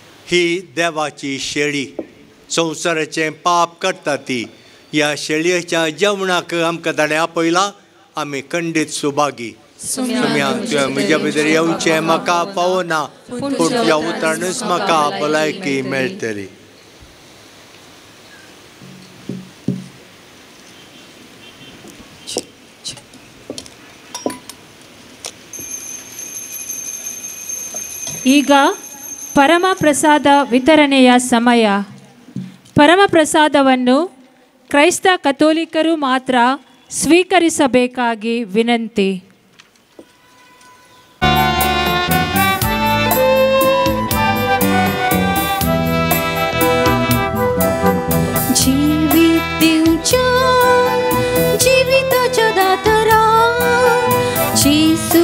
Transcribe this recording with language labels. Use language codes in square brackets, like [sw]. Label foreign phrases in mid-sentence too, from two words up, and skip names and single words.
[kok] ही देवाची शेळी संवसाराचें पाप करता ती. ह्या शेळयेच्या जेवणाक आमकां ताणें आपयला. आमी खंडीत सुभागी. म्हज्या भितर येवचें म्हाका पावना, पूण तुज्या उतरानूच म्हाका भलायकी मेळटली. [kn] ಈಗ ಪರಮಪ್ರಸಾದ ವಿತರಣೆಯ ಸಮಯ. ಪರಮಪ್ರಸಾದವನ್ನು ಕ್ರೈಸ್ತ ಕಥೋಲಿಕರು ಮಾತ್ರ ಸ್ವೀಕರಿಸಬೇಕಾಗಿ ವಿನಂತಿ. [kok] जीविताच्या दातरा जेसू